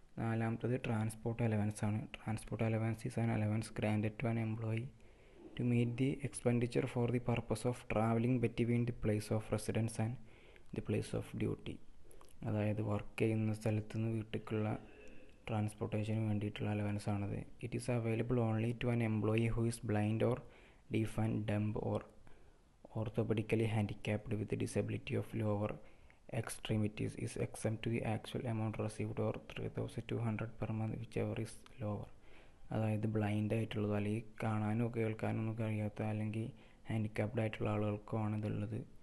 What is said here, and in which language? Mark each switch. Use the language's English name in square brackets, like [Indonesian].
[Malayalam] നാലാമത്തത് transport allowance ആണ്. [English] Transport allowance is an allowance granted to an employee to meet the expenditure for the purpose of travelling between the place of residence and the place of duty. [Malayalam] അതായത് work ചെയ്യുന്ന സ്ഥലത്ത് നിന്ന് വീട്ടിലേക്കുള്ള ട്രാൻസ്പോർട്ടേഷന് വേണ്ടിയിട്ടുള്ള allowance ആണത്. [English] It is available only to an employee who is blind or deaf and dumb or orthopedically handicapped with disability of lower extremities is exempt to the actual amount received or 3,200 per month whichever is lower. [Malayalam] അതായത് blind ആയിട്ടുള്ളത് അല്ലെങ്കിൽ കാണാനോ കേൾക്കാനോ ഒന്നും കഴിയാത്ത അല്ലെങ്കിൽ handicapped ആയിട്ടുള്ള ആളുകൾക്കോ ആണ് ഇതുള്ളത്.